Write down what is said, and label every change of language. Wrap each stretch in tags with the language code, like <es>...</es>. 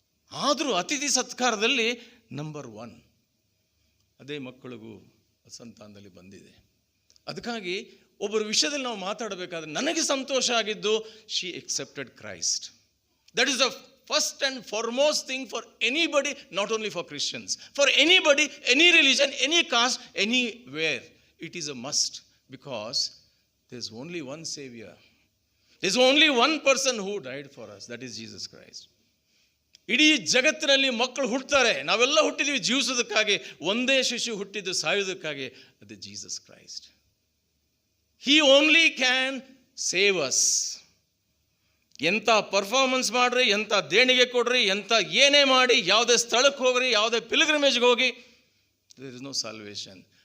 <kn>ಆದರೂ ಅತಿಥಿ ಸತ್ಕಾರದಲ್ಲಿ ನಂಬರ್ 1 ಅದೇ ಮಕ್ಕಳಿಗೂ ಸಂತಾನದಲ್ಲಿ ಬಂದಿದೆ. ಅದಕ್ಕಾಗಿ ಒಬ್ಬರ ವಿಷಯದಲ್ಲಿ ನಾವು ಮಾತಾಡಬೇಕಾದ್ರೆ ನನಗೆ ಸಂತೋಷ ಆಗಿದ್ದು,</kn> <en>She accepted Christ. That is the first and foremost thing for anybody, not only for Christians, for anybody, any religion, any caste, anywhere. It is a must, because there is only one Savior. There is only one person who died for us, that is Jesus Christ.</en> <kn>ಇಡೀ ಜಗತ್ತಿನಲ್ಲಿ ಮಕ್ಕಳು ಹುಟ್ಟುತ್ತಾರೆ, ನಾವೆಲ್ಲ ಹುಟ್ಟಿದ್ದೀವಿ ಜೀವಿಸೋದಕ್ಕಾಗಿ. ಒಂದೇ ಶಿಶು ಹುಟ್ಟಿದ್ದು ಸಾಯೋದಕ್ಕಾಗಿ, ಅದು Jesus Christ.</kn> <en>He only can save us.</en> <kn>ಎಂಥ performance ಮಾಡ್ರಿ, ಎಂಥ ದೇಣಿಗೆ ಕೊಡ್ರಿ, ಎಂಥ ಏನೇ ಮಾಡಿ, ಯಾವುದೇ ಸ್ಥಳಕ್ಕೆ ಹೋಗ್ರಿ, ಯಾವುದೇ ಪಿಲ್ಗ್ರಿಮೇಜ್ಗೆ ಹೋಗಿ,</kn> <en>There is no salvation.</en>